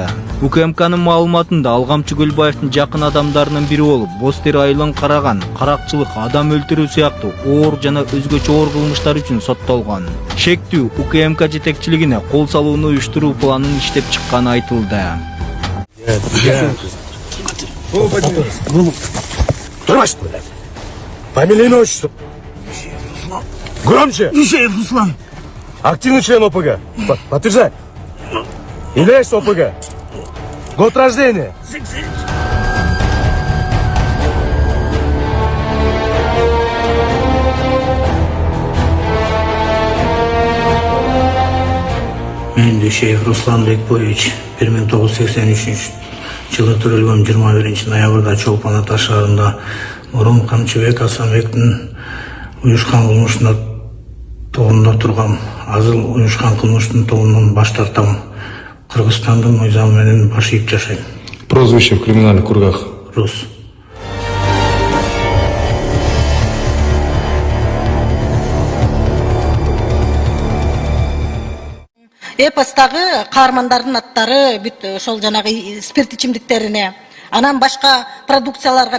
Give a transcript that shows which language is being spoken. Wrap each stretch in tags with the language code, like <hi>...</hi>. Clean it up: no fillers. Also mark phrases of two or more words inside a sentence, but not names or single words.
<ky>УКМКнын маалыматында Алгамчы Көлбаевдин жакын адамдарынын бири болуп, Бостери айылын караган, каракчылык, адам өлтүрүү сыяктуу оор жана өзгөчө оор кылмыштар үчүн соттолгон. Шектүү УКМК жетекчилигине кол салууну уюштуруу планын иштеп чыкканы айтылды.</ky> <ru>Фамилия, имя, отчество. Громче. Ишеев Руслан. Активный член ОПГ. Подтверждай. Являешься ОПГ. Год рождения.</ru> <ky>Мен Ишеев Руслан Бекбоевич 1983 жылы төрөлгөн 21 ноябрда Чолпон Ата шаарында мурун Камчыбек Асанбектин уюшкан кылмышына тобунда турган. Азыр уюшкан кылмыштын тобунан баш тартам. Кыргызстандын мыйзамы менен баш ийип жашайм.</ky> <ru>Прозвище в криминальных кругах? Рус.</ru> <ky>Эпостагы каармандардын аттары бүт ошол жанагы спирт ичимдиктерине, анан башка продукцияларга</ky>